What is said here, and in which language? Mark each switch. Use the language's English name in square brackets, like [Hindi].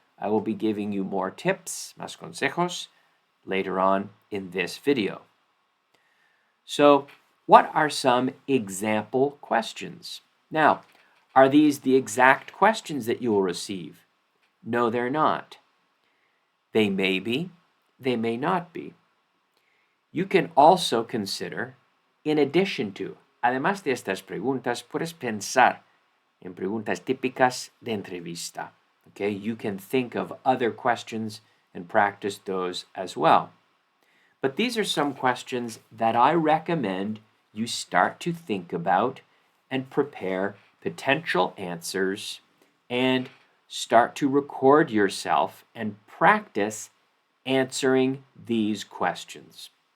[English] I will be giving you more tips, [Spanish] más consejos, [English] later on in this video. So, what are some example questions? Now, are these the exact questions that you will receive? No, they're not. They may be, they may not be. You can also consider, in addition to, [Spanish] además de estas preguntas, puedes pensar en preguntas típicas de entrevista. [English] Okay, you can think of other questions and practice those as well. But these are some questions that I recommend you start to think about and prepare potential answers and start to record yourself and practice answering these questions.